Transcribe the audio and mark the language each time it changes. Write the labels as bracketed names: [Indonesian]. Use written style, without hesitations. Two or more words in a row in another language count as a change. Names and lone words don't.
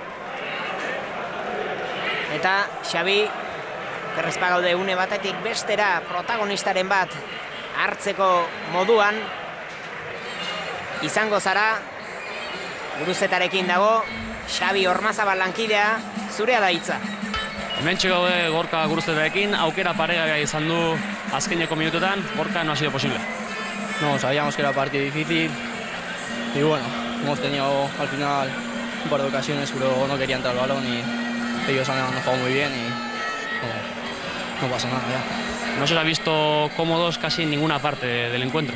[Basque] eta Xabi Kerrezpa gaude une batetik bestera protagonistaren bat hartzeko moduan izango zara, Guruzetarekin dago, Xabi Ormazabal lankidea, zurea da hitza. Hementxe gaude Gorka Guruzetarekin, aukera paregaia izan du azkeneko minututan, Gorka [Spanish] no ha sido posible. No, sabíamos que era partido difícil y bueno, hemos tenido al final un par de ocasiones, pero no quería entrar el balón y ellos han jugado muy bien y no pasa nada ya. ¿No se os ha visto cómodos casi en ninguna parte del encuentro?